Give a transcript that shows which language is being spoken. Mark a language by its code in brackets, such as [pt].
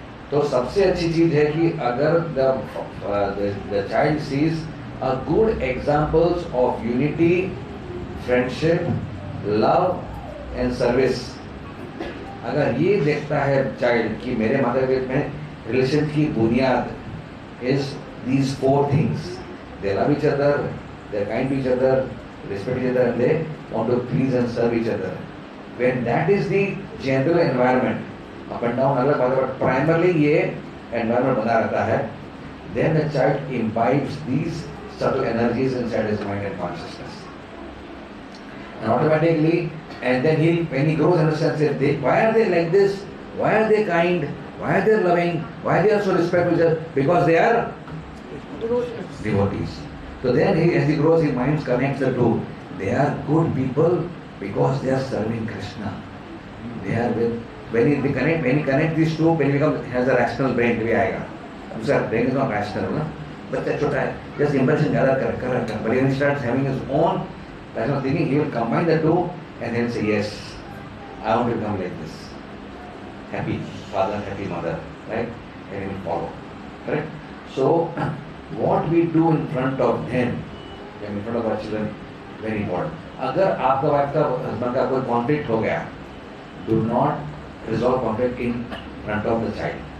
[hi] तो सबसे अच्छी चीज है कि अगर [en] the child sees a good examples of unity, friendship, love and service, [hi] अगर ये देखता है चाइल्ड कि मेरे माता पिता में रिलेशन की बुनियाद [en] Is these 4 things, they love each other, they're kind to each other, respect each other, and they want to please and serve each other. When that is the general environment, up and down [hi] अलग बात है, [en] but primarily ये environment [hi] बना रहता है, [en] then the child imbibes these subtle energies inside his mind and consciousness, and automatically, and then when he grows, understands that why are they like this, why are they kind, why are they loving, why they are so respectful, because they are devotees. So then as he grows, his mind connects the two. They are good people because they are serving Krishna. They are when he connect these two, when he has a rational brain [hi] भी आएगा। दूसरा [en] brain is not rational, [hi] ना, बच्चा छोटा है, [en] just impression gather [hi] कर, [en] but when he starts having his own rational thinking, he will combine the two and then say yes, I want to become like this, happy father, happy mother, right? And he will follow, correct? So what we do in front of them, in front of our children, very important. [hi] अगर आपका wife का husband का कोई conflict हो गया, [en] do not resolve conflict in front of the child.